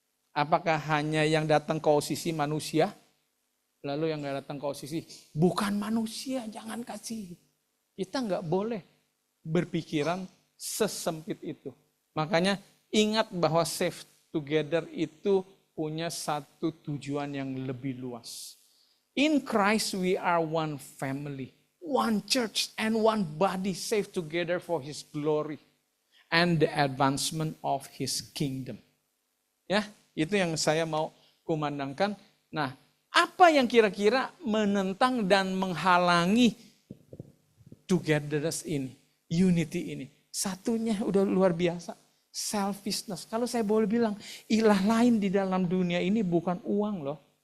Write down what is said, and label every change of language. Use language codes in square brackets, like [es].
[id] Apakah hanya yang datang ke OCC manusia? Lalu yang gak datang ke OCC, bukan manusia, jangan kasih. Kita gak boleh berpikiran sesempit itu. Makanya ingat bahwa Save Together itu punya satu tujuan yang lebih luas. [en] In Christ we are one family, one church and one body saved together for His glory and the advancement of His kingdom. [id] Ya, itu yang saya mau kumandangkan. Nah, apa yang kira-kira menentang dan menghalangi togetherness ini, unity ini? Satunya udah luar biasa, selfishness. Kalau saya boleh bilang, ilah lain di dalam dunia ini bukan uang loh.